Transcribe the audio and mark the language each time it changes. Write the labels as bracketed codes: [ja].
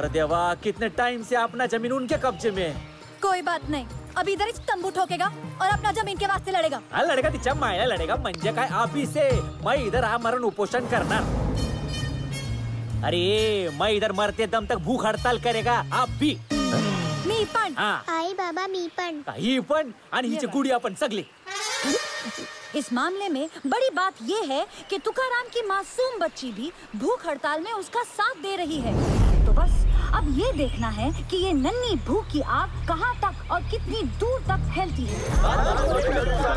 [hi] अरे देवा कितने टाइम से अपना जमीन उनके कब्जे में है. कोई बात नहीं, अभी इधर ही तंबू ठोकेगा और अपना जमीन के वास्ते लड़ेगा। [mr] लड़ेगा तिच्या मायला लड़ेगा म्हणजे काय [hi] अभी से मैं इधर [mr] आमरण उपोषण करणार। [hi] अरे मैं इधर मरते दम तक भूख हड़ताल करेगा आप भी। [mr] मी पण। आई बाबा मी पण। ही पण आणि हिची गुडिया पण सगली। [hi] इस मामले में बड़ी बात ये है कि तुकाराम की मासूम बच्ची भी भूख हड़ताल में उसका साथ दे रही है। तो बस अब ये देखना है कि ये नन्ही भूख की आग कहाँ तक और कितनी दूर तक फैलती है।